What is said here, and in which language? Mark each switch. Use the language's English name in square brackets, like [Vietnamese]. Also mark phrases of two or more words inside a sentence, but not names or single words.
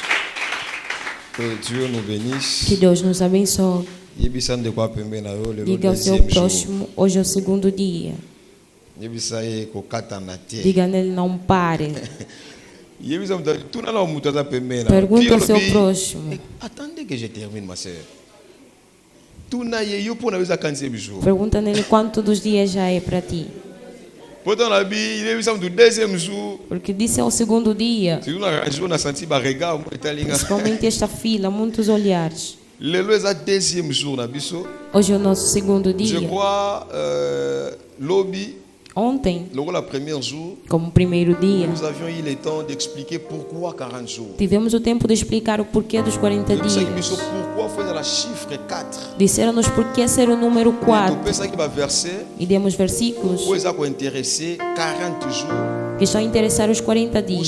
[French] Que Dieu nous bénisse. [Portuguese] Que Deus nos abençoe. Diga ao seu próximo, hoje é o segundo dia. Diga nele, não pare. Pergunta ao seu próximo. [French] Attendez que je termine, ma soeur. [Portuguese] Pergunta nele quanto dos dias já é para ti. Porque disse ao segundo dia. Principalmente esta fila, muitos olhares. Hoje é o nosso segundo dia. [French] Je crois, lobby. [Portuguese] Ontem, como primeiro dia, tivemos o tempo de explicar o porquê dos 40 dias. Disseram-nos porquê ser o número 4. E demos versículos que estão a interessar os 40 dias.